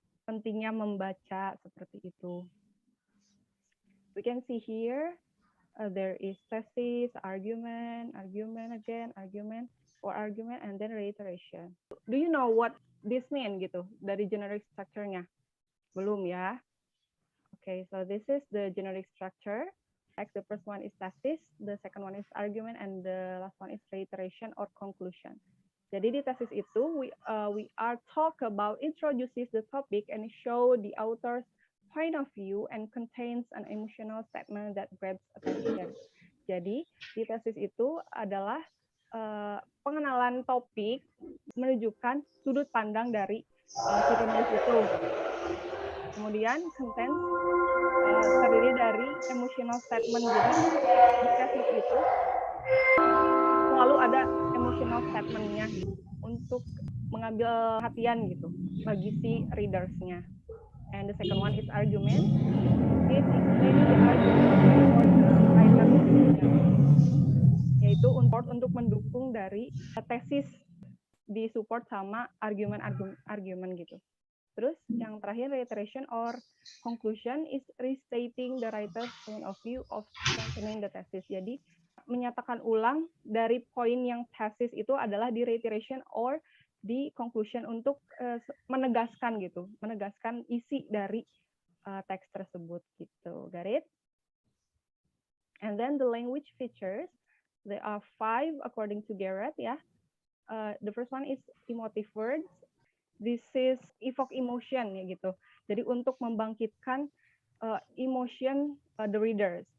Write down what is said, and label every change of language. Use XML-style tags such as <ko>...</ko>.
<id>Pentingnya membaca seperti itu.</id> <en>We can see here there is thesis, argument, again, argument, and then reiteration. Do you know what this mean gitu dari generic structure-nya? Belum ya? Okay, so this is the generic structure. Like the first one is thesis, the second one is argument, and the last one is reiteration or conclusion. Jadi di tesis itu we are talk about introduces the topic and show the author's point of view and contains an emotional statement that grabs attention.</en> <id>Jadi di tesis itu adalah pengenalan topik, menunjukkan sudut pandang dari si penulis itu. Kemudian content terdiri dari emotional statement. Jadi di tesis itu selalu ada emotional statement-nya untuk mengambil perhatian gitu bagi si readers-nya.</id> <en>And the second one is argument. It explains the argument for the writer's decision.</en> <id>Yaitu untuk mendukung dari tesis disupport sama argumen gitu.</id> <en>Terus yang terakhir reiteration or conclusion is restating the writer's point of view of strengthening the thesis.</en> <id>Jadi menyatakan ulang dari poin yang tesis itu adalah di reiteration or di conclusion untuk menegaskan gitu, menegaskan isi dari teks tersebut gitu.</id> <en>Got it? And then the language features, there are 5 according to Garrett ya. The first one is emotive words. This is evoke emotion ya gitu.</en> <id>Jadi untuk membangkitkan emotion the readers.</id>